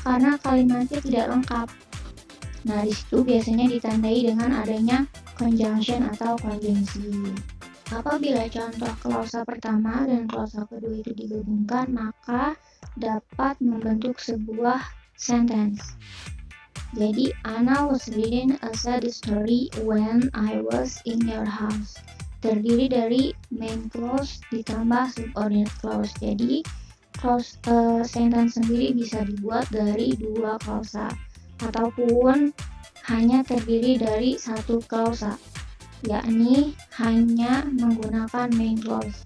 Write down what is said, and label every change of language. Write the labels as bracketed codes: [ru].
[id] Karena kalimatnya tidak lengkap. Nah, di situ biasanya ditandai dengan adanya conjunction atau konjungsi. Apabila contoh klausa pertama dan klausa kedua itu digabungkan, maka dapat membentuk sebuah sentence. Jadi, [en] Anna was reading a sad story when I was in your house. [id] Terdiri dari main clause ditambah subordinate clause. Jadi, clause sentence sendiri bisa dibuat dari dua klausa ataupun hanya terdiri dari satu klausa, yakni hanya menggunakan main clause.